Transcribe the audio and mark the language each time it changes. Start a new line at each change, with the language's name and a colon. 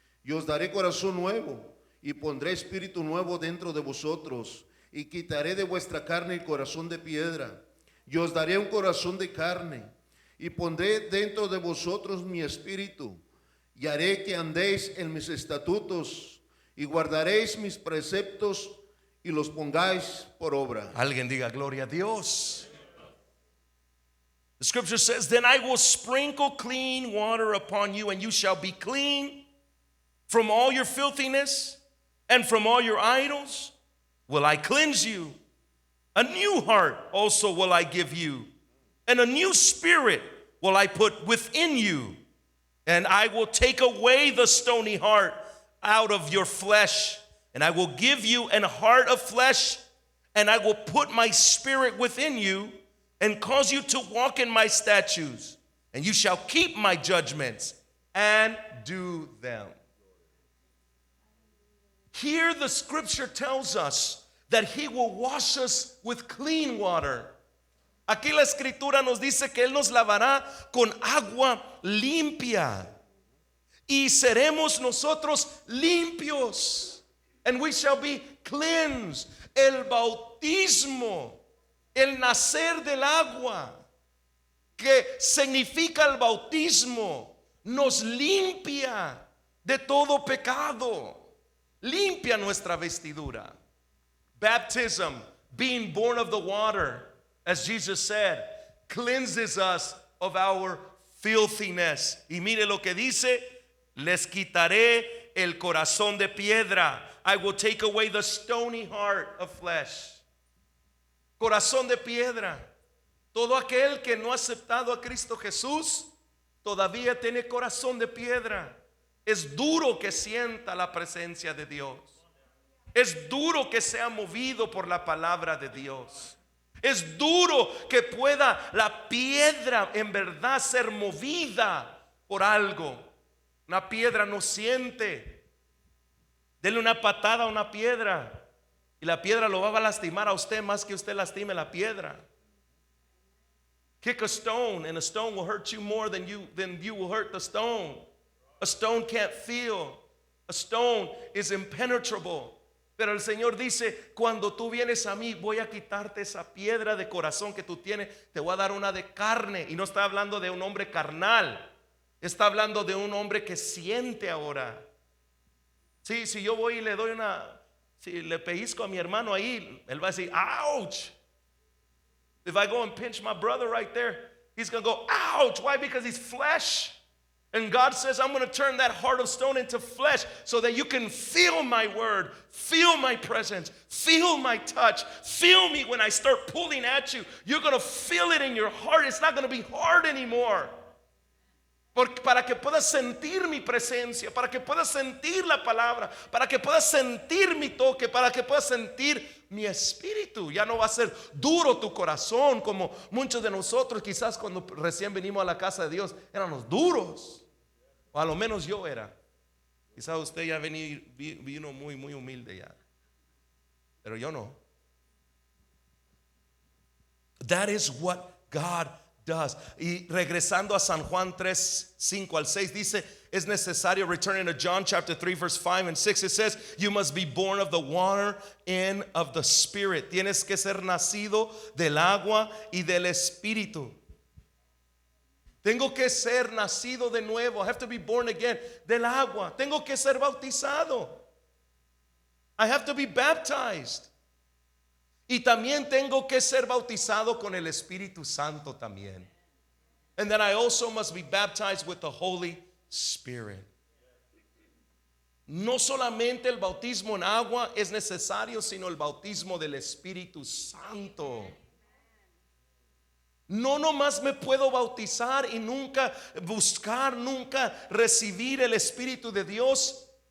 Spanish: Y os daré corazón nuevo, y pondré espíritu nuevo dentro de vosotros, y quitaré de vuestra carne el corazón de piedra, y os daré un corazón de carne, y pondré dentro de vosotros mi espíritu, y haré que andéis en mis estatutos, y guardaréis mis preceptos, y los pongáis por obra. Alguien diga gloria a Dios.
English: The scripture says, then I will sprinkle clean water upon you, and you shall be clean. From all your filthiness and from all your idols will I cleanse you. A new heart also will I give you, and a new spirit will I put within you. And I will take away the stony heart out of your flesh, and I will give you an heart of flesh, and I will put my spirit within you and cause you to walk in my statutes, and you shall keep my judgments and do them. Here the scripture tells us that he will wash us with clean water.
Spanish: Aquí la escritura nos dice que él nos lavará con agua limpia y seremos nosotros limpios,
English: and we shall be cleansed.
Spanish: El bautismo, el nacer del agua, que significa el bautismo, nos limpia de todo pecado. Limpia nuestra vestidura.
English: Baptism, being born of the water, as Jesus said, cleanses us of our filthiness.
Spanish: Y mire lo que dice, les quitaré el corazón de piedra.
English: I will take away the stony heart of flesh.
Spanish: Corazón de piedra. Todo aquel que no ha aceptado a Cristo Jesús todavía tiene corazón de piedra. Es duro que sienta la presencia de Dios. Es duro que sea movido por la palabra de Dios. Es duro que pueda la piedra en verdad ser movida por algo. Una piedra no siente. Dele una patada a una piedra y la piedra lo va a lastimar a usted más que usted lastime la piedra.
English: Kick a stone and a stone will hurt you more than you will hurt the stone. A stone can't feel. A stone is impenetrable.
Spanish: Pero el Señor dice, cuando tú vienes a mí, voy a quitarte esa piedra de corazón que tú tienes, te voy a dar una de carne. Y no está hablando de un hombre carnal, está hablando de un hombre que siente ahora. Sí, si yo voy y le doy si le pellizco a mi hermano ahí, él va a decir, ouch.
English: If I go and pinch my brother right there, he's going to go, ouch. Why? Because he's flesh. And God says, I'm going to turn that heart of stone into flesh so that you can feel my word, feel my presence, feel my touch, feel me when I start pulling at you. You're going to feel it in your heart. It's not going to be hard anymore.
Spanish: Para que puedas sentir mi presencia, para que puedas sentir la palabra, para que puedas sentir mi toque, para que puedas sentir mi espíritu. Ya no va a ser duro tu corazón como muchos de nosotros quizás cuando recién venimos a la casa de Dios éramos duros. O a lo menos yo era. Quizás usted ya vino muy humilde ya. Pero yo no.
English: That is what God does.
Spanish: Y regresando a San Juan 3:5-6 dice, es necesario,
English: returning to John chapter 3 verse 5 and 6, it says, you must be born of the water and of the Spirit.
Spanish: Tienes que ser nacido del agua y del Espíritu. Tengo que ser nacido de nuevo.
English: I have to be born again.
Spanish: Del agua. Tengo que ser bautizado.
English: I have to be baptized.
Spanish: Y también tengo que ser bautizado con el Espíritu Santo también.
English: And then I also must be baptized with the Holy Spirit.
Spanish: No solamente el bautismo en agua es necesario, sino el bautismo del Espíritu Santo. No nomás me puedo bautizar y nunca buscar, nunca recibir el Espíritu de Dios.